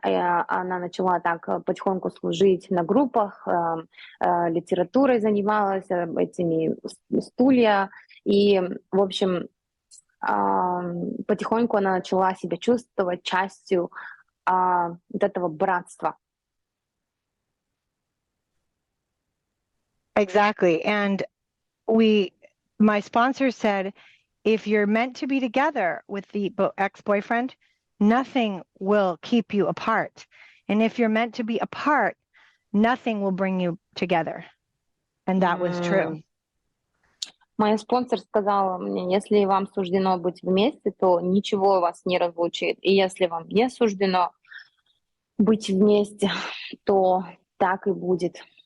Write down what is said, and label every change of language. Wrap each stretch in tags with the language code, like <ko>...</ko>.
<ru>Она начала так потихоньку служить на группах, литературой занималась, этими стулья. И, в общем, потихоньку она начала себя чувствовать частью вот этого братства.</ru> <en>Exactly. And my sponsor said, if you're meant to be together with the ex-boyfriend, nothing will keep you apart. And if you're meant to be apart, nothing will bring you together. And that was true.</en> <ru>Моя спонсор сказала мне, если вам суждено быть вместе, то ничего вас не разлучит. И если вам не суждено быть вместе, то так и будет.</ru>